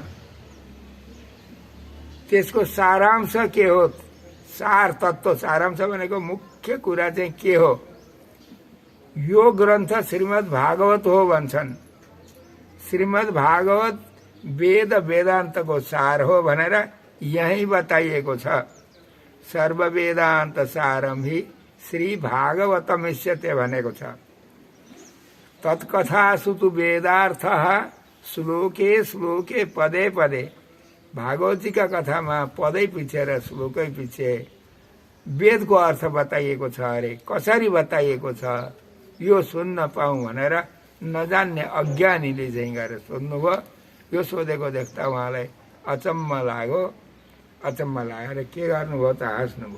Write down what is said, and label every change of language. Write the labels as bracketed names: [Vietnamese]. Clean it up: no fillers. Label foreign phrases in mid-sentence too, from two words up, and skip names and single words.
[Nepali] त्यसको सारांश के हो? सार तत्त्व, सारांश भनेको मुख्य कुरा चाहिँ के हो? यो ग्रन्थ श्रीमद् भागवत हो भन्छन्। श्रीमद् भागवत वेद वेदान्तको सार हो भनेर यही बताइएको छ। [Sanskrit] सर्व वेदान्त सारम हि श्री भागवतमिष्यते [Nepali] भनेको छ। [Sanskrit] तत्कथासु तु वेदार्थः श्लोके श्लोके पदे पदे। [Nepali] भागवत जी का कथामा पदै पछि र श्लोकै पछि वेदको अर्थ बताइएको छ अरे, कसरी बताइएको छ यो सुन्न पाऊँ भनेर नजान्ने अज्ञानीले चाहिँ गएर सोध्नुभयो। यो सोधेको देख्दा उहाँलाई अचम्म लाग्यो। अचम्म लागेर के गर्नुभयो त हाँस्नुभयो।